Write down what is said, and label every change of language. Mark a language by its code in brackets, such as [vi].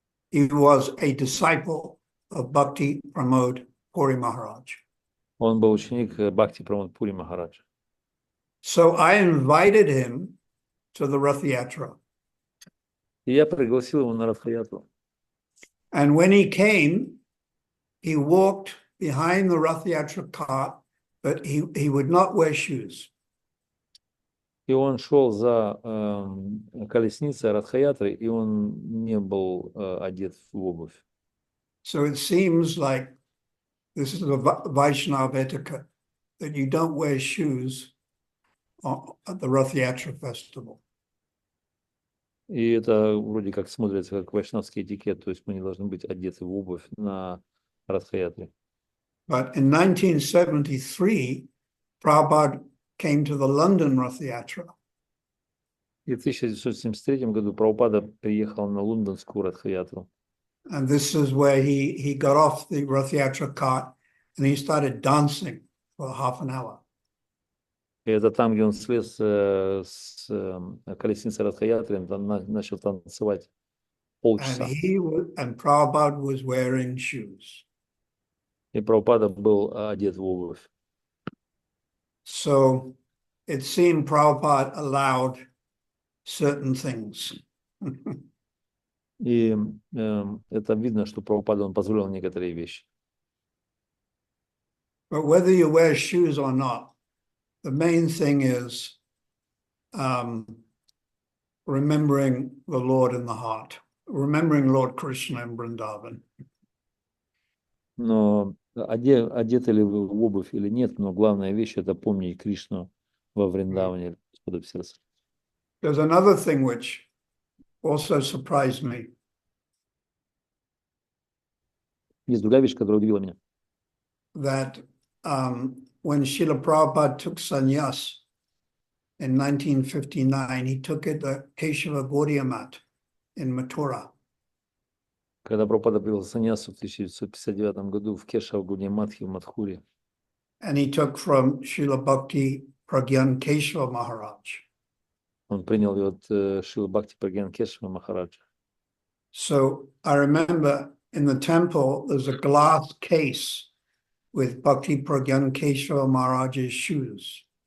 [en] He was a disciple of Bhakti Pramod Puri Maharaj. [ru] Он был ученик Бхакти Прамод Пури Махараджа. [en] So I invited him to the Rath Yatra. [ru] И я пригласил его на Радхаятру. [en] And when he came, he walked behind the Rath Yatra cart, but he would not wear shoes. [ru] И он шел за колесницей Радхаятры, и он не был одет в обувь. [en] So it seems like this is a Vaishnava etiquette. that you don't wear shoes at the Rath Yatra festival. [ru] И это вроде как смотрится как вайшнавский этикет, то есть мы не должны быть одеты в обувь на Радха-ятре. [en] But in 1973, Prabhupada came to the London Rath Yatra. [ru] И в 1973 году Прабхупада приехал на лондонскую Радха-ятру. [en] And this is where he got off the Rath Yatra cart and he started dancing for half an hour. [ru] И это там, где он слез с колесницы Радха-ятры, он начал танцевать полчаса. [en] And Prabhupada was wearing shoes. [ru] И Прабхупада был одет в обувь. [en] So it seemed Prabhupada allowed certain things. [ru] И это видно, что Прабхупада он позволил некоторые вещи. [en] But whether you wear shoes or not, the main thing is remembering the Lord in the heart, remembering Lord Krishna in Vrindavan. [ru] Но одеты ли вы в обувь или нет, но главная вещь — это помнить Кришну во Вриндаване, Господа в сердце. [en] There's another thing which also surprised me. [ru] Есть другая вещь, которая удивила меня. [en] That when Srila Prabhupada took sannyas in 1959, he took it at Keshava Gaudiya Mat in Mathura. [ru] Когда Прабхупада привел саньясу в 1959 году в Кешава-Гауdiya-матхе в Мадхуре. [en] And he took from Srila Bhakti Pragyan Keshava Maharaj. [ru] Он принял ее от Шрила Бхакти Прагьян Кешава Махараджа. [en] So I remember in the temple, there's a glass case with Bhakti Pragyan Keshava Maharaj's shoes.